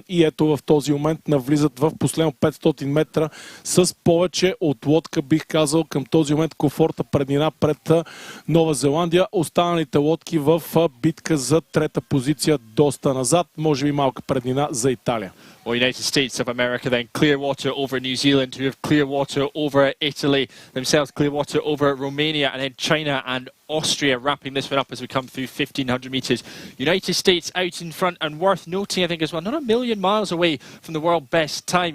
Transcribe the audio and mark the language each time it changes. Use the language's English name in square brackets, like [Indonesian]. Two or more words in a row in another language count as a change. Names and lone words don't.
[Bulgarian] И ето в този момент навлизат в последно 500 метра с повече от лодка, бих казал, към този момент комфорта преднина пред Нова Зеландия. Останалите лодки в битка за 3-та позиция доста назад, може би малка преднина за Италия. [English] Well, United States of America then clear water over New Zealand, who have clear water over Italy, themselves clear water over Romania, and then China and Austria wrapping this one up as we come through 1,500 metres. United States out in front, and worth noting, I think, as well, not a million miles away from the world best time.